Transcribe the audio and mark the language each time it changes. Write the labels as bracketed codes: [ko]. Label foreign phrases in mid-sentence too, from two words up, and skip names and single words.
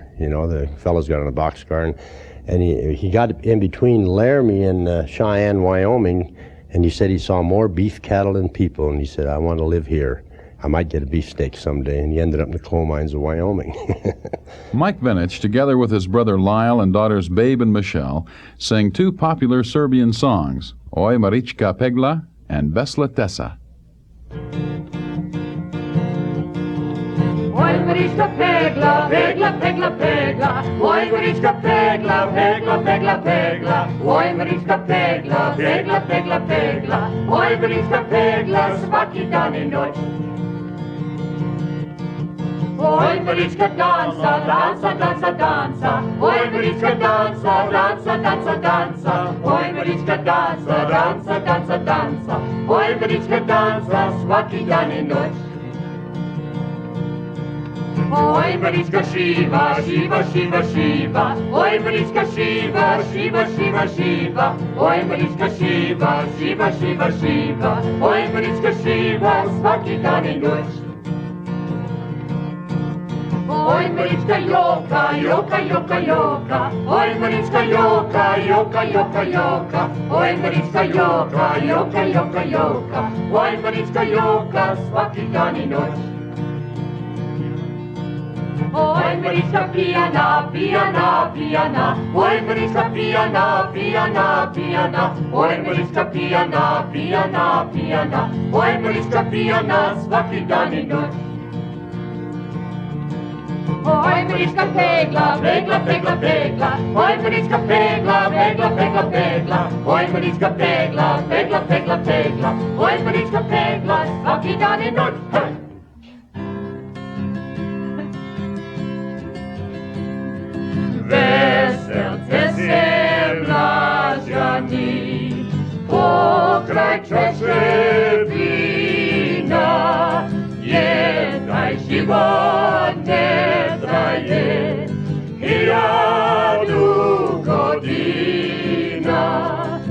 [en] You know, the fellows got on a boxcar. And he got in between Laramie and Cheyenne, Wyoming. And he said he saw more beef cattle than people. And he said, I want to live here. I might get a beefsteak someday. And he ended up in the coal mines of Wyoming. Mike Vinich, together with his brother Lyle and daughters Babe and Michelle, sang two popular Serbian songs, Oj Marička Pegla and Vesla Tesa. [sr] Oj Marička pegla, pegla, pegla, pegla. Oj Marička pegla, pegla, pegla, pegla. Oj Marička pegla, pegla, pegla, pegla. Oj Marička pegla, svaki dan I noć. Oj Marička dansa, dansa, dansa, dansa. Oj Marička dansa, dansa, dansa, dansa. Oj Marička dansa, dansa, dansa, dansa. Oj Marička dansa, svaki dan I noć. Oj Marička šiva, šiva, šiva, šiva. Oj Marička šiva, šiva, šiva, šiva. Oj Marička šiva, šiva, šiva, šiva. Oj Marička šiva, svaki dan I noć. Oj Marička joka, joka, joka, joka. Oj Marička joka, joka, joka, joka. Oj Marička joka, joka, joka, joka. Oj Marička joka, svaki dan I noć. Oj Marička pijana, pijana, pijana. Oj Marička pijana, pijana, pijana. Oj Marička pijana, pijana, pijana. Oj Marička pijana, svaki dan I noć. Oj Marička pegla, pegla, pegla, pegla. Oj Marička pegla, pegla, pegla, pegla. Oj Marička pegla, pegla, pegla, pegla. Oj Marička pegla, svaki dan I noć. Veselce se mlađani, pokraj čaše vina, taj život ne traje, 1000 godina,